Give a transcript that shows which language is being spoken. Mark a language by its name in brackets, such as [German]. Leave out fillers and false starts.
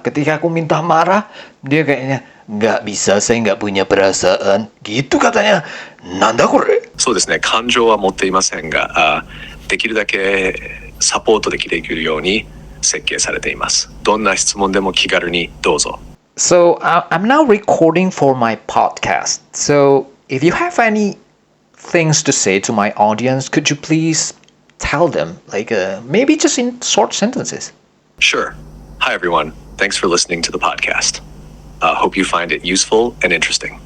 [Indonesian] Ketika aku minta marah, dia kayaknya nggak bisa, saya nggak punya perasaan. Gitu katanya. [Japanese] Nanda kore? そうですね、感情は持っていませんが、できるだけサポートできるように設計されています。どんな質問でも気軽にどうぞ。 [English] So I'm now recording for my podcast. So if you have any things to say to my audience, could you please tell them, like maybe just in short sentences? Sure. Hi everyone. Thanks for listening to the podcast. Hope you find it useful and interesting.